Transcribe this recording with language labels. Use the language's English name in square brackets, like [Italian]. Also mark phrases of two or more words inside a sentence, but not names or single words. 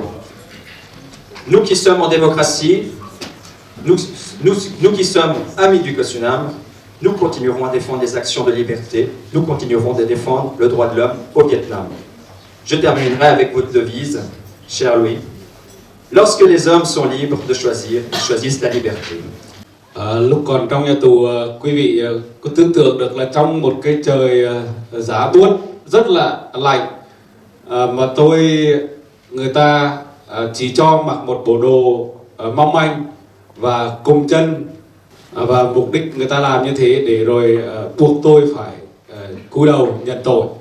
[French] Nous qui sommes en démocratie, nous qui sommes amis du KOSUNAM, nous continuerons à défendre les actions de liberté, nous continuerons à défendre le droit de l'homme au Vietnam. Je terminerai avec votre devise, cher Louis. Lorsque les hommes sont libres de choisir, ils choisissent la liberté. [Vietnamese] Lúc còn trong nhà tù, quý vị có tưởng tượng được là trong một cái trời giá buốt rất là lạnh, mà người ta chỉ cho mặc một bộ đồ mong manh và cùng chân, và mục đích người ta làm như thế để rồi buộc tôi phải cúi đầu nhận tội.